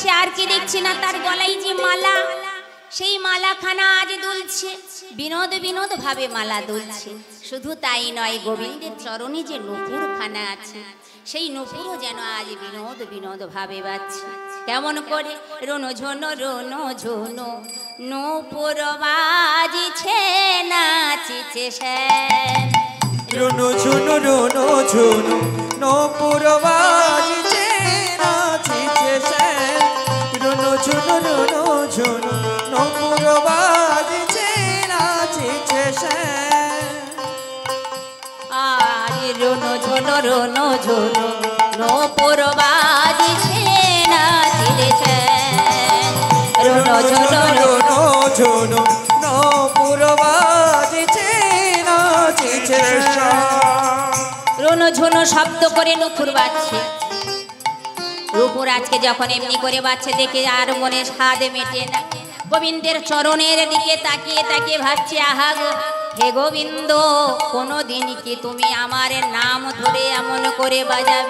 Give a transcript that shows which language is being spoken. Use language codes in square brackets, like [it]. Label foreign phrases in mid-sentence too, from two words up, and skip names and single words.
[bn] আর কি দেখছি না, তার গলায় যে মালা, সেই মালাখানা আজ দুলছে, বিনোদ বিনোদ ভাবে মালা দুলছে। শুধু তাই নয়, গোবিন্দের চরণে যে নূপুর খানা আছে, সেই নূপুরও যেন আজ বিনোদ বিনোদ ভাবে বাজছে। কেমন করে? রোনো ঝোনো রোনো ঝোনো নূপুর বাজিছে, নাচিছে শ্যাম। রুনু ঝুনু রুনু ঝুনু নূপুর বাজিছে, নাচিছে শ্যাম। রুনু ঝুনু রুনু ঝুনু নূপুর বাজিছে, নাচিছে শ্যাম। আর রোনো ঝোনো রোনো ঝোনো নূপুর বাজিছে, নাচিছে শ্যাম। রোনো ঝোনো রুনু ঝুনু নূপুর বাজিছে, নাচিছে শ্যাম। রোনো ঝোনো শব্দ করে নূপুর বাজছে। নূপুর আজকে যখন এমনি করে বাজছে দেখে আর মনে স্বাদ মেটে না। গোবিন্দের চরণের দিকে তাকিয়ে তাকিয়ে ভাবছে, আহা গো হে গোবিন্দ, কোনোদিন কি তুমি আমার নাম ধরে এমন করে বাজাবে?